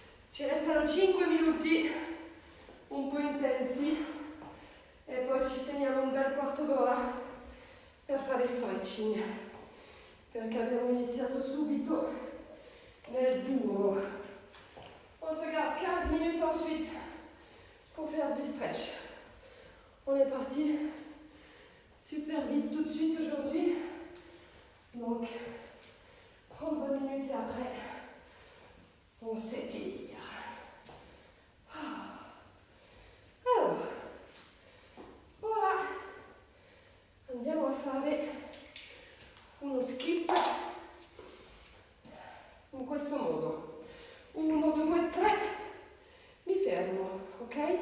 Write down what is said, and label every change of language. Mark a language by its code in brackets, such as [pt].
[it] Ci restano 5 minuti un po' intensi e poi ci teniamo un bel quarto d'ora per fare stretching, perché abbiamo iniziato subito nel duro. [fr] On se garde 15 minutes ensuite pour faire du stretch. On est parti super vite tout de suite aujourd'hui, donc 30 minutes et après on s'étire. [it] Allora, ora andiamo a fare uno skip in questo modo. 1, 2, 3, mi fermo, ok?